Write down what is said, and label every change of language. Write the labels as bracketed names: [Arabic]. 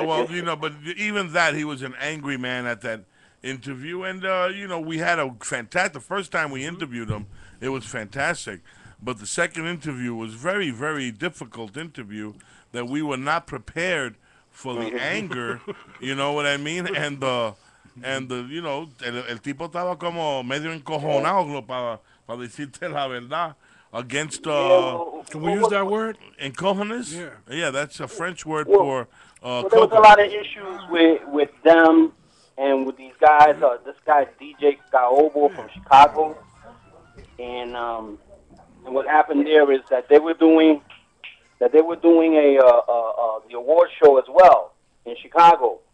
[English] Well, but even that, he was an angry man at that interview, and we had a fantastic. The first time we interviewed him, it was fantastic. But the second interview was very, very difficult interview that we were not prepared for the anger, you know what I mean? And [Spanish] el tipo estaba como medio encojonado para decirte la verdad [English] against Can we use that word? [Spanish] Encojones? [English] Yeah. Yeah, that's a French word for there was a lot of issues with them and with these guys. This guy DJ Caobo from Chicago, and what happened there is that they were doing the award show as well in Chicago.